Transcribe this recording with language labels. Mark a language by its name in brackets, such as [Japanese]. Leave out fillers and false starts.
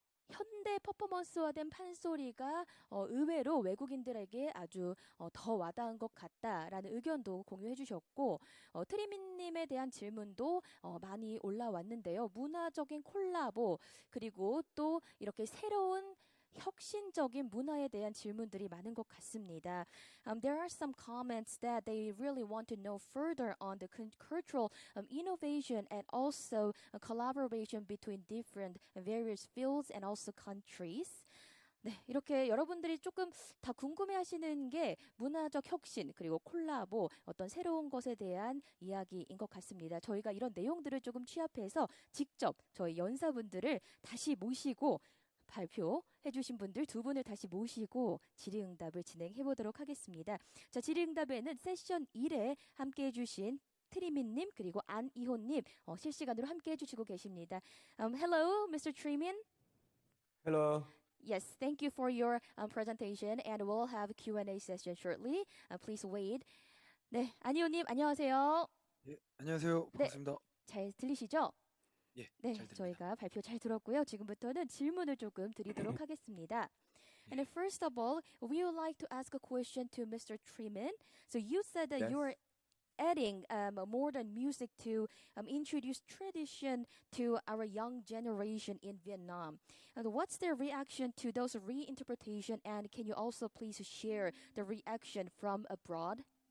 [Korean] 현대 퍼포먼스화된 판소리가 의외로 외국인들에게 아주 더 와닿은 것 같다라는 의견도 공유해 주셨고 트리민님에 대한 질문도 많이 올라왔는데요. 문화적인 콜라보 그리고 또 이렇게 새로운 혁신적인 문화에 대한 질문들이 많은 것 같습니다. [English] There are some comments that they really want to know further on the cultural innovation and also a collaboration between different various fields and also countries. [Korean] 네, 이렇게 여러분들이 조금 다 궁금해하시는 게 문화적 혁신 그리고 콜라보 어떤 새로운 것에 대한 이야기인 것 같습니다. 저희가 이런 내용들을 조금 취합해서 직접 저희 연사분들을 다시 모시고 발표해 주신 분들 두 분을 다시 모시고 질의응답을 진행해 보도록 하겠습니다. 자, 질의응답에는 세션 1에 함께해 주신 트리민님 그리고 안이호님 실시간으로 함께해 주시고 계십니다. [English] Hello, Mr. Trimin. Hello. Yes, thank you for your presentation and we'll have a Q&A session shortly. Please wait. [Korean] 네, 안이호님 안녕하세요. 예, 안녕하세요. 반갑습니다. 네, 잘 들리시죠? 예, 네, 잘 들립니다. 저희가 발표 잘 들었고요. 지금부터는 질문을 조금 드리도록 하겠습니다. [English] And first of all, we would like to ask a question to Mr. Trimin. So you said that Yes. you're adding modern music to introduce tradition to our young generation in Vietnam. And what's their reaction to those reinterpretation? And can you also please share the reaction from abroad?